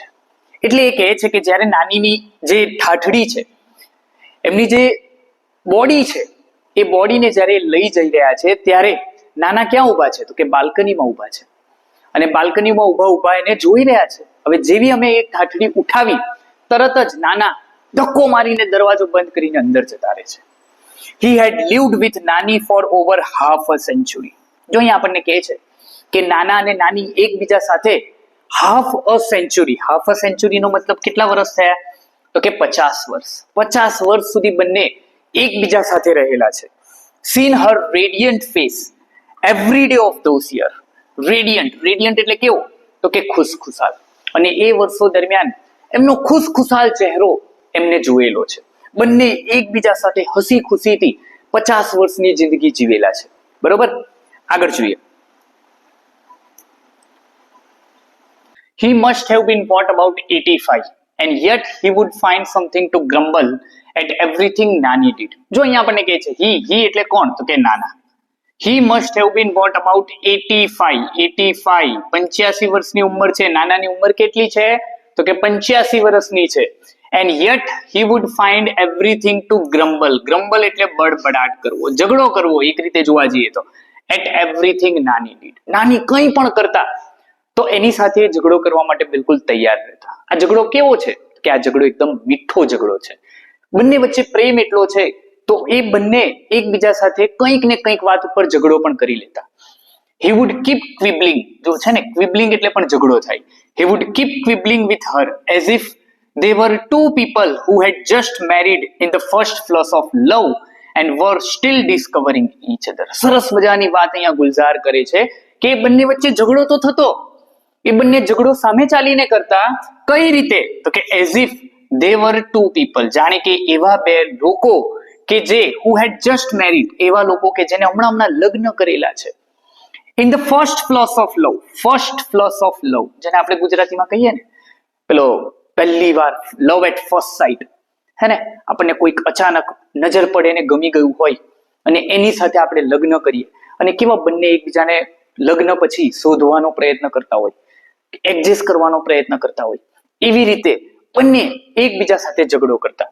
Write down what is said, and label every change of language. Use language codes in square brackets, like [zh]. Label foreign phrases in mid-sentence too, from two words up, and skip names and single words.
[gu] એટલે એ કહે છે કે જ્યારે નાનીની જે ઠાઠડી છે એમની જે બોડી છે એ બોડીને જ્યારે લઈ જઈ રહ્યા છે ત્યારે નાના ક્યાં ઊભા છે તો કે બાલ્કનીમાં ઊભા છે અને બાલ્કનીમાં ઊભા એને જોઈ રહ્યા છે. હવે જેવી અમે એ ઠાઠડી ઉઠાવી તરત જ નાના ધક્કો મારીને દરવાજો બંધ કરીને અંદર જતા રહે છે. [en] He had lived with Nani for over half a century. [gu] જો અહીંયા આપણને કહે છે કે નાના અને નાની એકબીજા સાથે [en] half a century [gu] નો મતલબ કેટલા વર્ષ થયા તો કે 50 વર્ષ. 50 વર્ષ સુધી બંને એકબીજા સાથે રહેલા છે. [en] Seen her radiant face every day of those years. [gu] Radiant એટલે કેવો તો કે ખુશખુશાલ. અને એ વર્ષો દરમિયાન એમનો ખુશખુશાલ ચહેરો એમને જોયેલો છે. બંને એકબીજા સાથે હસી ખુશીથી 50 વર્ષની જિંદગી જીવેલા છે. બરોબર, આગળ જોઈએ. [en] He must have been what about 85 and yet he would find something to grumble at everything Nani did. [gu] જો અહીંયા આપણને કહે છે he એટલે કોણ તો કે નાના. [en] He must have been what about 85 [gu] 85 વર્ષની ઉંમર છે. નાનાની ઉંમર કેટલી છે તો કે 85 વર્ષની છે. [en] And yet he would find everything to grumble [gu] એટલે બડબડાટ કરવો, ઝઘડો કરવો એક રીતે જોવા જઈએ તો. [en] At everything Nani did. [gu] નાની કંઈ પણ કરતા તો એની સાથે ઝઘડો કરવા માટે બિલકુલ તૈયાર રહેતા. આ ઝઘડો કેવો છે કે આ ઝઘડો એકદમ મીઠો ઝઘડો છે. બંને વચ્ચે પ્રેમ એટલો છે તો એ બંને એકબીજા સાથે કંઈક ને કંઈક વાત ઉપર ઝઘડો પણ કરી લેતા. [en] He would keep quibbling. [gu] જો છે ને ક્વિબલિંગ એટલે પણ ઝઘડો થાય. [en] He would keep quibbling with her as if they were two people who had just married in the first flush of love and were still discovering each other. [gu] સરસ મજાની વાત અહીંયા ગુલઝાર કરે છે કે બંને વચ્ચે ઝઘડો તો થતો, એ બંને ઝઘડો સામે ચાલીને કરતા. કઈ રીતે તો કે [en] as if they were two people, [gu] જાણે કે એવા બે લોકો કે જે [en] who had just married, [gu] એવા લોકો કે જેને હમણાં લગ્ન કરેલા છે. [en] In the first flush of love, [gu] જેને આપણે ગુજરાતીમાં કહીએ ને પેલો પહેલી વાર [en] love at first sight, [gu] હે ને, આપણને કોઈક અચાનક નજર પડે ને ગમી ગયું હોય અને એની સાથે આપણે લગ્ન કરીએ અને કેવા બંને એકબીજાને લગ્ન પછી શોધવાનો પ્રયત્ન કરતા હોય, એડજસ્ટ કરવાનો પ્રયત્ન કરતા હોય, એવી રીતે બંને એકબીજા સાથે ઝઘડો કરતા.